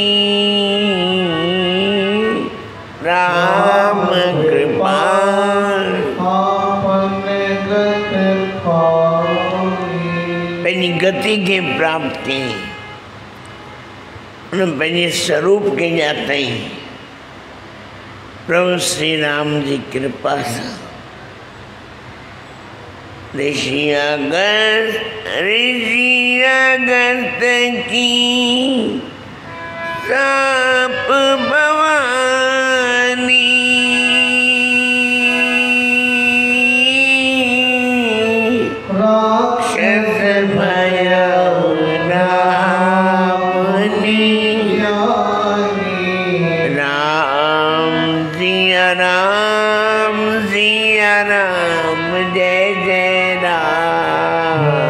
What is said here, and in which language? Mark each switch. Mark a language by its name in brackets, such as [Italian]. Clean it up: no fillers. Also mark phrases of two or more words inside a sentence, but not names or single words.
[Sindhi] राम कृपा पंहिंजी गति के प्राप्त कई, उन पंहिंजे स्वरूप के ॼातई प्रभु श्री राम जी कृपा सां। ऋषि अगस्त की साप भवानी राक्षस भया राम जय जय राम।